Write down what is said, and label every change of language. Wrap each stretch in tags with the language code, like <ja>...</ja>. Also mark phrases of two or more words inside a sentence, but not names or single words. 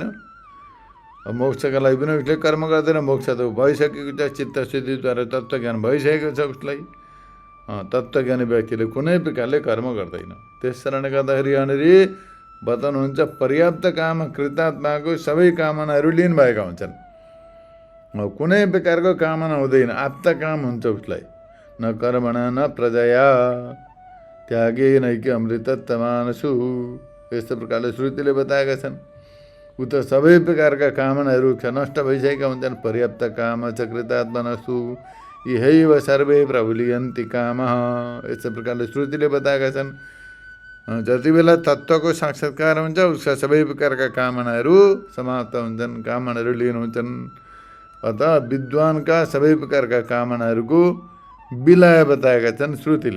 <ne>अब मोक्षका लागि पनि उसले कर्म गर्दैन। मोक्ष त भइसकेको छ, चित्तशुद्धिद्वारा तत्त्वज्ञान भइसकेको छ उसलाई। तत्त्वज्ञानी व्यक्तिले कुनै प्रकारले कर्म गर्दैन। त्यस कारणले गर्दाखेरि यहाँनिर बताउनुहुन्छ पर्याप्त काम कृतात्माको सबै कामनाहरू लिनु भएका हुन्छन्। कुनै प्रकारको कामना हुँदैन, आप्त काम हुन्छ उसलाई।</ne> <sa>न कर्मणा न प्रजया त्यागे नैके अमृतत्वमानसु।</sa> <ne>यस्तो प्रकारले श्रुतिले बताएका छन्। ऊ त सबै प्रकारका कामनाहरू नष्ट भइसकेका हुन्छन्।</ne> <sa>पर्याप्त काम च कृतात्मनसु यहैव सर्वे प्रभुलियन्ति काम।</sa> <ne>यस्तो प्रकारले श्रुतिले बताएका छन्। जति बेला तत्त्वको साक्षात्कार हुन्छ उसका सबै प्रकारका कामनाहरू समाप्त हुन्छन्, कामनाहरू लिनुहुन्छन्। अतः विद्वानका सबै प्रकारका कामनाहरूको विलय बताएका छन् श्रुतिले।</ne>